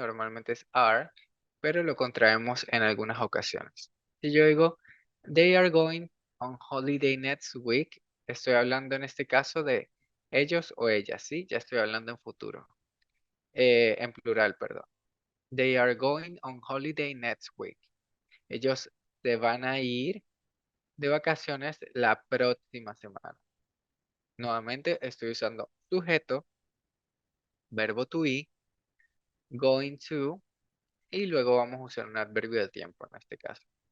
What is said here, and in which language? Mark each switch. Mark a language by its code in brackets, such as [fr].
[es] Normalmente es are, pero lo contraemos en algunas ocasiones. Si yo digo, [en] they are going on holiday next week, [es] estoy hablando en este caso de ellos o ellas, ¿sí? Ya estoy hablando en futuro, en plural, perdón. [en] They are going on holiday next week. [es] Ellos se van a ir de vacaciones la próxima semana. Nuevamente estoy usando sujeto, verbo to be, going to, y luego vamos a usar un adverbio de tiempo en este caso.